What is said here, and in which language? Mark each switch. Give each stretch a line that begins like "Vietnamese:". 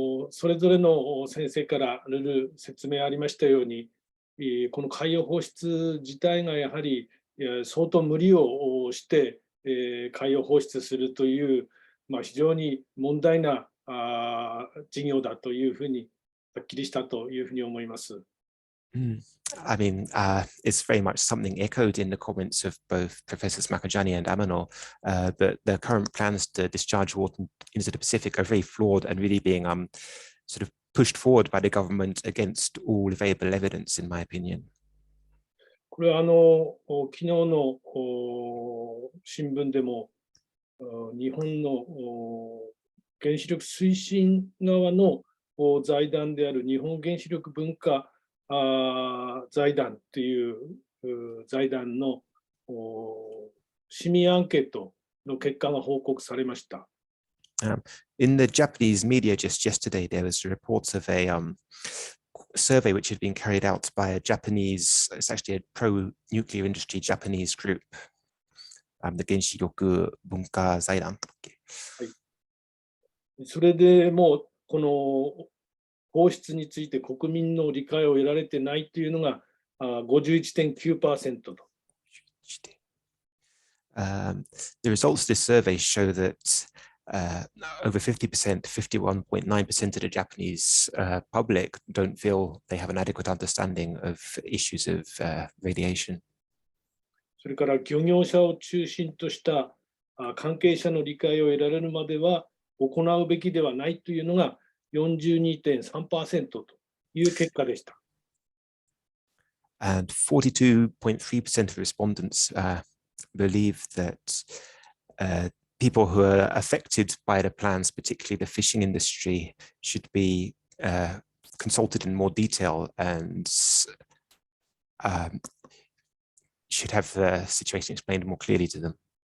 Japanese: それぞれの先生から説明ありましたように、この海洋放出自体がやはり相当無理をして海洋放出するという、非常に問題な事業だというふうにはっきりしたというふうに思います。
English: I mean, it's very much something echoed in the comments of both Professors Makajani and Amano, that the current plans to discharge water into the Pacific are very flawed and really being sort of pushed forward by the government against all available evidence, in my opinion.
Japanese: これは昨日の新聞でも日本の原子力推進側の財団である日本原子力文化財団という財団の市民アンケートの結果が報告されました。
English: In the Japanese media just yesterday, there was reports of a survey which had been carried out by a Japanese, it's actually a pro-nuclear industry Japanese group, the 原子力文化財団。
Japanese: それでもうこの放出について国民の理解を得られてないというのが 51.9% と。
English: The results of this survey show that over 50%, 51.9% of the Japanese public don't feel they have an adequate understanding of issues of radiation.
Japanese: それから漁業者を中心とした関係者の理解を得られるまでは行うべきではないというのが 42.3% という結果でした。
English: And 42.3% of respondents believe that people who are affected by the plans, particularly the fishing industry, should be consulted in more detail and should have the situation explained more clearly to them.